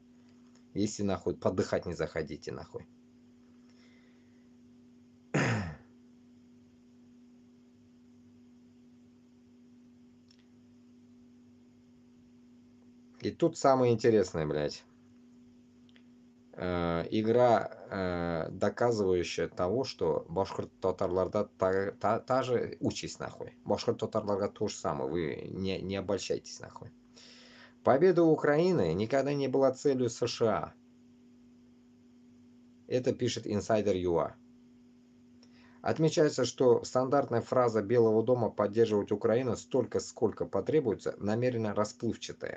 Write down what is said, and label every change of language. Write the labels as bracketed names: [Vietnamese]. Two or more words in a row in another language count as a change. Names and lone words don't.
[Russian] Если нахуй подыхать не заходите нахуй. И тут самое интересное, блядь. Игра, доказывающая того, что башкорт-татарларда та же участь нахуй. Башкорт-татарларда то же самое, вы не обольщайтесь нахуй. Победа Украины никогда не была целью США. Это пишет Insider.ua. Отмечается, что стандартная фраза Белого дома «поддерживать Украину столько, сколько потребуется» намеренно расплывчатая.